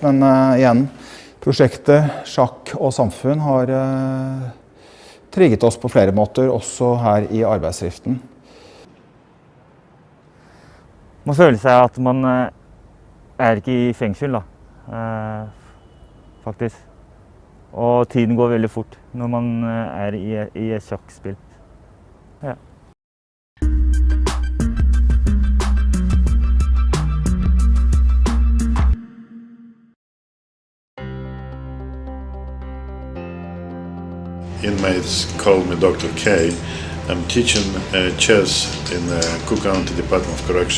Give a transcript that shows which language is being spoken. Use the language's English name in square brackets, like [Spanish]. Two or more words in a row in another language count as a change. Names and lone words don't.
[Norwegian] Men igjen, prosjektet Sjakk og samfunn har trigget oss på flere måter, også her i arbeidsdriften. Man føler seg at man er ikke i fengsel, da, faktisk. Og tiden går veldig fort når man er i et sjakkspill. Ja. [English] Inmates call me Dr. K. I'm teaching chess in the Cook County Department of Correction.